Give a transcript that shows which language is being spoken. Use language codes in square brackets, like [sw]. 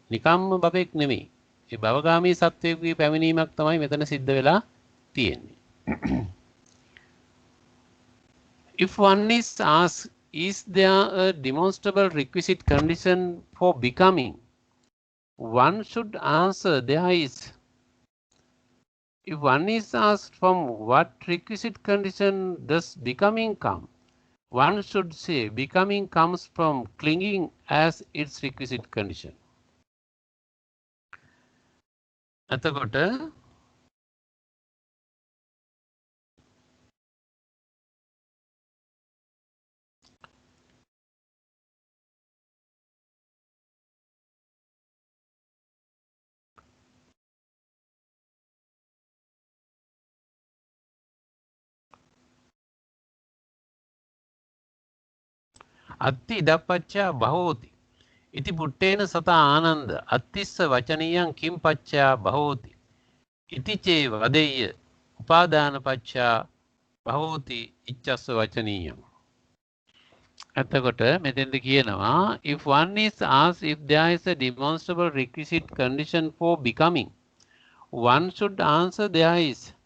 [si] නිකම්ම බබෙක් නෙමෙයි. ඒ භවගාමී සත්වයෙකුගේ පැමිණීමක් තමයි මෙතන සිද්ධ වෙලා තියෙන්නේ. [en] If one is asked, is there a demonstrable requisite condition for becoming? One should answer there is. If one is asked from what requisite condition does becoming come, one should say becoming comes from clinging as its requisite condition. [pi] එතකොට අත්ති ඉදප්පච්චා බහෝති ඉති පුට්ටේන සතා ආනන්ද අත්තිස්ස වචනීයං කිම් පච්චා බහෝති ඉති චේ වදෙය්‍ය උපාදාන පච්චා බහෝති ඉච්ඡස්ස වචනීයං. [si] එතකොට මෙතෙන්ද කියනවා [en] if one is asked if there is a demonstrable requisite condition for becoming, one should answer there is.